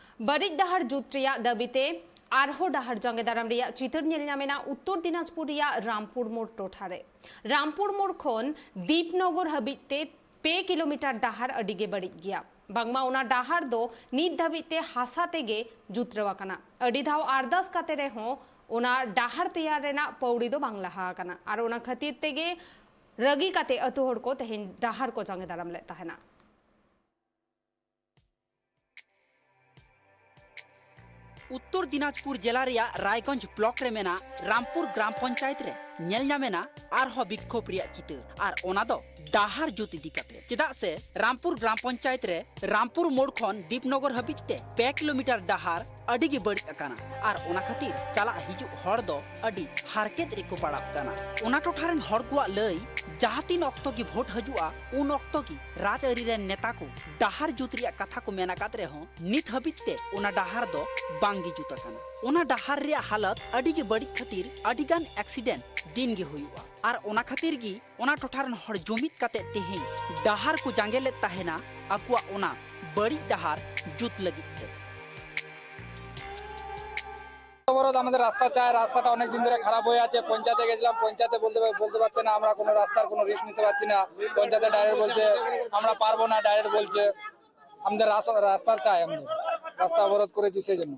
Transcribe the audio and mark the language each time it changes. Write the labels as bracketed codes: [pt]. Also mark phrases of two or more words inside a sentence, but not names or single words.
[sat] ᱵᱟᱹᱲᱤᱡ ᱰᱟᱦᱟᱨ ᱡᱩᱛ ᱨᱮᱭᱟᱜ ᱫᱟᱹᱵᱤᱛᱮ ᱟᱨᱦᱚᱸ ᱰᱟᱦᱟर ᱡᱟᱸᱜᱮ ᱫᱟᱨᱟᱢ ᱨᱮᱭᱟᱜ ᱪᱤᱛᱟᱹᱨ ᱧᱮᱞ ᱧᱟᱢᱮᱱᱟ ᱩᱛᱛᱚᱨ दिनाजपुर ᱨᱮᱭᱟᱜ रामपुर मोड़ टोठारे। रामपुर मोड़ खन दीपनगर हाबिज ते 2 किलोमीटर डाहर अडिगे बड़िज गया। बांगमा उना डाहर दो नित धाबिते हासा तेगे जुतरवाकना। अडी धाव आरदास काते रेहों उना डाहर तैयार रेना पौड़ी दो बांग लहा आकना। आर उना खातिर तेगे रगी काते अतु हड़ को तेहेन डाहर को जांगे दाराम ले ताहेना। उत्तर दिनाजपुर जिला रिया रायगंज ब्लॉक रे मेना रामपुर ग्राम पंचायत रे नेल ᱧᱟᱢᱮᱱᱟ आरहो विक्षोभ रिया चितर आर ओना दो डाहर जुत इदी काते चेदा से रामपुर ग्राम पंचायत रे रामपुर मोड़ खन दीपनगर हाबिज ते 2 किलोमीटर डाहर अडी गे बड़ी अकाना आर ओना खातिर चला हिजु हर दो अडी हारकेत रिको पड़ाब काना। ओना टोठारन हर कुआ लई जहातीन अक्तो की भोट हजुआ उन अक्तो की राजअरी रे नेता को डाहर जुत रिया कथा को मेना कात रे हो नित हाबिज ते ओना डाहर दो बांगी जुत अकाना। ओना डाहर रिया हालत अडी गे बड़ी खातिर अडी गान एक्सीडेंट दिन गे हुआ आर ओना खातिर गी ओना टोठारन हर जुमित काते तेहें डाहर को जांगे ले ताहेना आकुआ ओना बड़ी डाहर जुत लगिते। [bn] অবরোধ আমাদের রাস্তা চাই, রাস্তাটা অনেক দিন ধরে খারাপ হয়ে আছে। পঞ্চায়েতে গেছিলাম, পঞ্চায়েতে বলতে পারছে না আমরা কোনো রাস্তার কোনো রিস্ক নিতে পারছি না। পঞ্চায়েতে ডাইরেক্ট বলছে আমরা পারবো না, ডাইরেক্ট বলছে আমাদের রাস্তার চাই। আমাদের রাস্তা অবরোধ করেছি সেই জন্য।